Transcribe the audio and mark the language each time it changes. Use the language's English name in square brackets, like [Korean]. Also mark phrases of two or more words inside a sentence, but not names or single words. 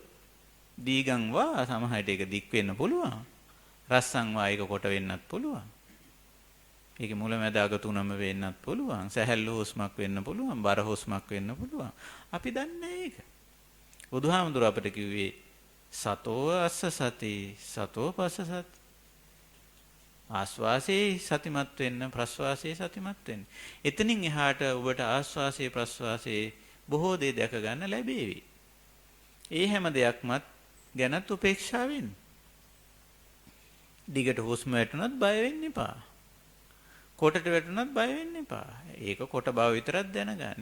[Sinhala] දීගං වා සමහරට ඒක දික් වෙන්න පුළුවන්. රස්සං වා ඒක කොට වෙන්නත් පුළුවන්. ඒක මුලැමැද අග තුනම වෙන්නත් පුළුවන්. සැහැල්ලු හුස්මක් වෙන්න පුළුවන්. බර හුස්මක් වෙන්න පුළුවන්. අපි දන්නේ ඒක. බුදුහාමුදුර අපිට කිව්වේ [Pali] සතෝ අස්ස සති සතෝ පස්ස සති. [Sinhala] ආස්වාසේ සතිමත් වෙන්න ප්‍රස්වාසයේ සතිමත් වෙන්න. එතනින් එහාට ඔබට ආස්වාසේ ප්‍රස්වාසයේ බොහෝ දේ දැක ගන්න ලැබේවි. ඒ හැම දෙයක්මත් ගැනත් උපේක්ෂා වෙන්න. දිගට හුස්ම වැටුණත් බය වෙන්න එපා. කොටට වැටුණත් බය වෙන්න එපා. ඒක කොට බව විතරක් දැනගන්න.